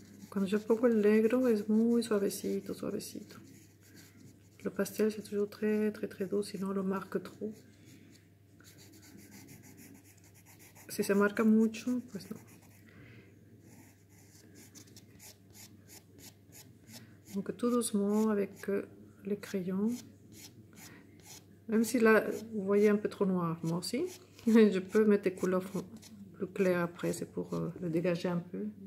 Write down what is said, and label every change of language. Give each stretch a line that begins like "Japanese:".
Spanish: Cuando yo pongo el negro es muy suavecito, suavecito.
French: Le pastel c'est toujours très très très doux, sinon on le marque trop.
Spanish: Si se marca mucho, pues no.
French: Donc tout doucement avec les crayons. Même si là, vous voyez un peu trop noir, moi aussi. Je peux mettre des couleurs plus claires après, c'est pour le dégager un peu.